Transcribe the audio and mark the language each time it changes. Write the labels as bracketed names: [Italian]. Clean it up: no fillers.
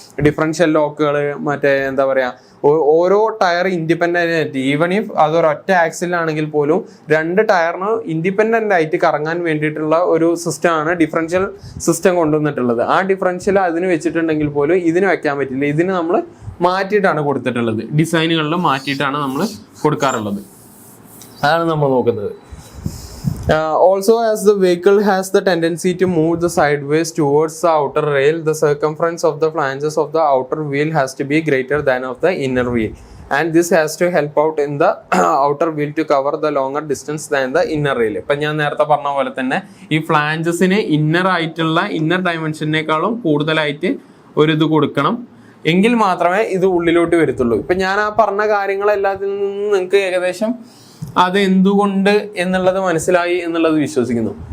[Malayalam] Differential ലോക്കുകൾ, മറ്റേ എന്താ പറയുക, ഓരോ ടയർ ഇൻഡിപെൻഡന്റ് ആയിട്ട്, [English] even if [Malayalam] അതൊരൊറ്റ ആക്സിലാണെങ്കിൽ പോലും രണ്ട് ടയറിന് ഇൻഡിപെൻഡന്റ് ആയിട്ട് കറങ്ങാൻ വേണ്ടിയിട്ടുള്ള ഒരു സിസ്റ്റമാണ് ഡിഫറൻഷ്യൽ സിസ്റ്റം കൊണ്ടുവന്നിട്ടുള്ളത്. ആ ഡിഫറൻഷ്യൽ അതിന് വെച്ചിട്ടുണ്ടെങ്കിൽ പോലും ഇതിന് വെക്കാൻ പറ്റില്ല. ഇതിന് നമ്മൾ മാറ്റിയിട്ടാണ് കൊടുത്തിട്ടുള്ളത്, ഡിസൈനുകളിൽ മാറ്റിയിട്ടാണ് നമ്മൾ കൊടുക്കാറുള്ളത്. അതാണ് നമ്മൾ നോക്കുന്നത്. [English] Also, as the vehicle has the tendency to move the sideways towards the outer rail, the circumference of the flanges of the outer wheel has to be greater than of the inner wheel, and this has to help out in the outer wheel to cover the longer distance than the inner rail. [Malayalam] ഇപ്പം ഞാൻ നേരത്തെ പറഞ്ഞ പോലെ തന്നെ ഈ ഫ്ലാഞ്ചസിന് inner ഡയമെൻഷനേക്കാളും കൂടുതലായിട്ട് ഒരു ഇത് കൊടുക്കണം, എങ്കിൽ മാത്രമേ ഇത് ഉള്ളിലോട്ട് വരത്തുള്ളൂ. ഇപ്പം ഞാൻ ആ പറഞ്ഞ കാര്യങ്ങളെല്ലാത്തിൽ നിന്നും നിങ്ങൾക്ക് ഏകദേശം അത് എന്തുകൊണ്ട് എന്നുള്ളത് മനസ്സിലായി എന്നുള്ളത് വിശ്വസിക്കുന്നു.